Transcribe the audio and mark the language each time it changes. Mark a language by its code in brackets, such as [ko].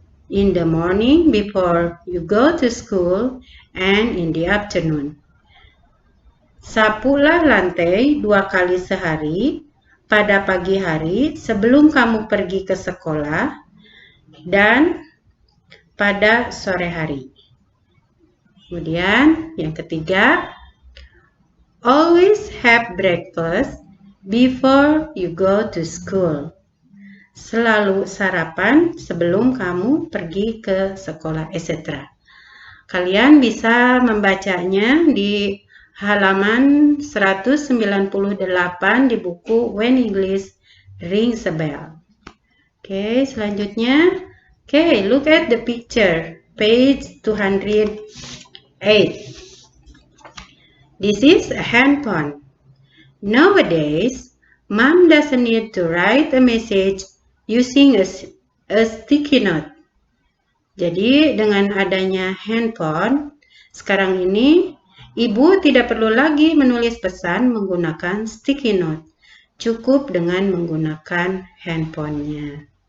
[en] In the morning before you go to school and in the afternoon. [id] Sapulah lantai 2 kali sehari pada pagi hari sebelum kamu pergi ke sekolah dan pada sore hari. Kemudian yang ketiga, [en] always have breakfast before you go to school. [id] Selalu sarapan sebelum kamu pergi ke sekolah, etc. Kalian bisa membacanya di halaman 198 di buku When English Rings a Bell. Oke, selanjutnya. [en] Oke, look at the picture, page 208. This is a handphone. Nowadays, Mom doesn't need to write a message using a sticky note. [id] Jadi, dengan adanya handphone, sekarang ini, Ibu tidak perlu lagi menulis pesan menggunakan sticky note. Cukup dengan menggunakan handphonenya.